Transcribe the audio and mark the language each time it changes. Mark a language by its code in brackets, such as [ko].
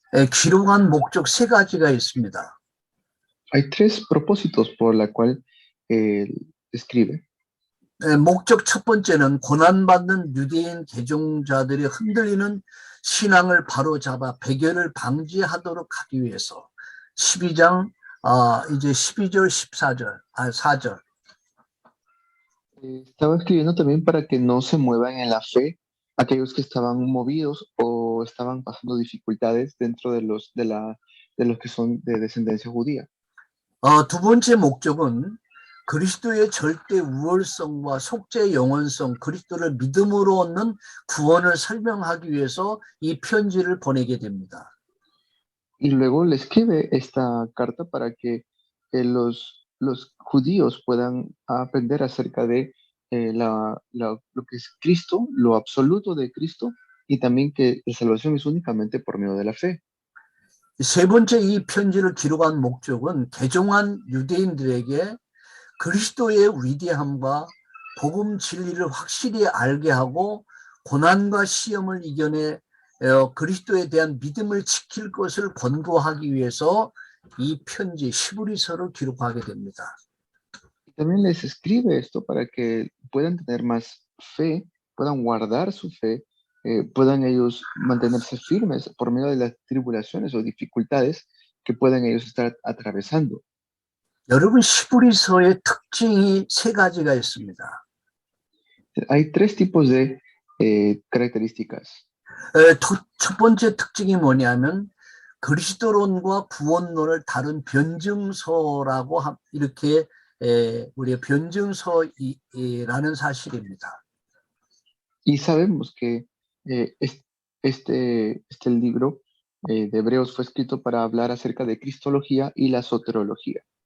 [ko] 기록한 목적 3가지가 있습니다. [es] Hay 3 propósitos por la cual escribe. [ko] 목적 첫 번째는 고난받는 유대인 개종자들이 흔들리는 신앙을 바로잡아 배교를 방지하도록 하기 위해서 12장 이제 12절 4절. [es] Estaba escribiendo también para que no se muevan en la fe aquellos que estaban movidos o estaban pasando dificultades dentro de los que son de descendencia judía. [ko] 두 번째 목적은 그리스도의 절대 우월성과 속죄의 영원성, 그리스도를 믿음으로 얻는 구원을 설명하기 위해서 이 편지를 보내게 됩니다. [es] Y luego le escribe esta carta para que los judíos puedan aprender acerca de lo que es Cristo, lo absoluto de Cristo, y también que la salvación es únicamente por medio de la fe. [ko] 세 번째 이 편지를 기록한 목적은 개종한 유대인들에게 그리스도의 위대함과 복음 진리를 확실히 알게 하고 고난과 시험을 이겨내 그리스도에 대한 믿음을 지킬 것을 권고하기 위해서 이 편지 히브리서를 기록하게 됩니다. [es] Y también les escribe esto para que puedan tener más fe, puedan guardar su fe, puedan ellos mantenerse firmes por medio de las tribulaciones o dificultades que puedan ellos estar atravesando. [ko] 여러분 히브리서의 특징이 세 가지가 있습니다. [es] Hay tres tipos de características. [ko] 첫 번째 특징이 뭐냐면 그리스도론과 구원론을 다룬 변증서라고 이렇게 우리가 변증서라는 사실입니다. [es] Y sabemos que este libro de Hebreos fue escrito para hablar acerca de Cristología y la soterología.